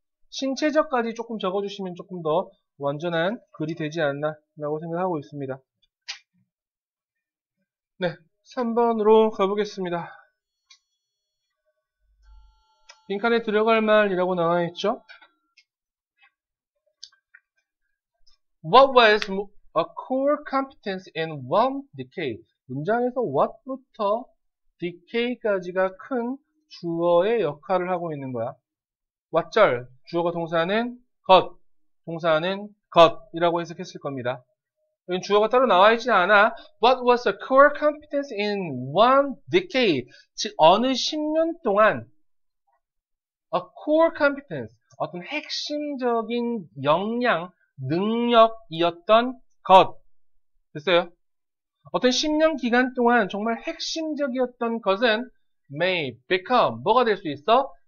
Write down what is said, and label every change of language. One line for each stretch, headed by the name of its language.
Korean: 신체적까지 조금 적어주시면 조금 더 완전한 글이 되지 않나 라고 생각하고 있습니다. 네, 3번으로 가보겠습니다. 빈칸에 들어갈 말이라고 나와 있죠.
English: What was a core competence in one decade?
Korean: 문장에서 what부터 decade까지가 큰 주어의 역할을 하고 있는 거야. 왓절, 주어가 동사는 것, 동사는 것이라고 해석했을 겁니다. 여기 주어가 따로 나와 있지 않아.
English: What was a core competence in one decade?
Korean: 즉 어느 10년 동안
English: a core competence,
Korean: 어떤 핵심적인 역량, 능력이었던 것. 됐어요? 어떤 10년 기간 동안 정말 핵심적이었던 것은
English: may become,
Korean: 뭐가 될 수 있어?